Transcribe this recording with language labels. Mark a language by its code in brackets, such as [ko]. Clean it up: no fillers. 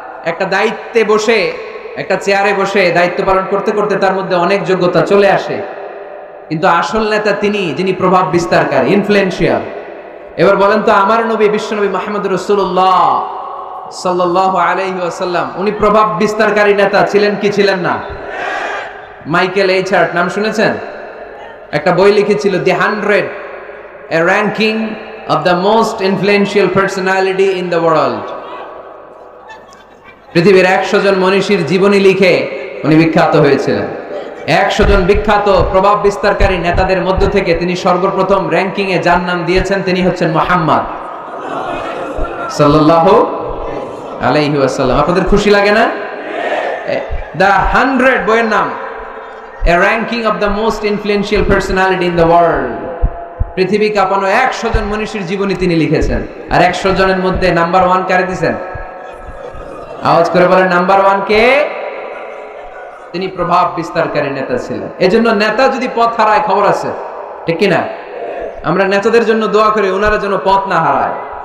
[bn] একটা দায়িত্বে বসে, একটা চেয়ারে বসে দায়িত্ব পালন করতে করতে তার মধ্যে অনেক যোগ্যতা চলে আসে, কিন্তু আসল নেতা তিনি, যিনি প্রভাব বিস্তারকারী, ইনফ্লুয়েন্সিয়াল। এবার বলেন তো, আমার নবী বিশ্বনবী মুহাম্মদ রাসূলুল্লাহ সাল্লাল্লাহু আলাইহি ওয়াসাল্লাম, উনি প্রভাব বিস্তারকারী নেতা ছিলেন কি ছিলেন না? মাইকেল এইচার্ট নাম শুনেছেন? একটা বই লিখেছিল, [en] The 100, a ranking of the most influential personality in the world. [bn] পৃথিবীর 100 জন মনীষীর জীবনী লিখে উনি বিখ্যাত হয়েছিলেন। 100 জন বিখ্যাত প্রভাব বিস্তারকারী নেতাদের মধ্য থেকে তিনি সর্বপ্রথম র্যাঙ্কিং এ যার নাম দিয়েছেন, তিনি হচ্ছেন মুহাম্মদ সাল্লাল্লাহু আলাইহি ওয়াসাল্লাম। আপনাদের খুশি লাগে না? দ্য 100 বইয়ের নাম, [en] a ranking of the most influential personality in the world. [bn] পৃথিবী কাঁপানো 100 জন মনীষীর জীবনী তিনি লিখেছেন। আর 100 জনের মধ্যে নাম্বার 1 কারে দিয়েছেন? আওয়াজ করে বলেন, নাম্বার 1 কে? তিনি প্রভাব বিস্তারকারী নেতা ছিলেন। এজন্য নেতা যদি পথ হারায়, খবর আছে, ঠিক কিনা? আমরা নেতাদের জন্য দোয়া করি, ওনারা যেন পথ না হারায়।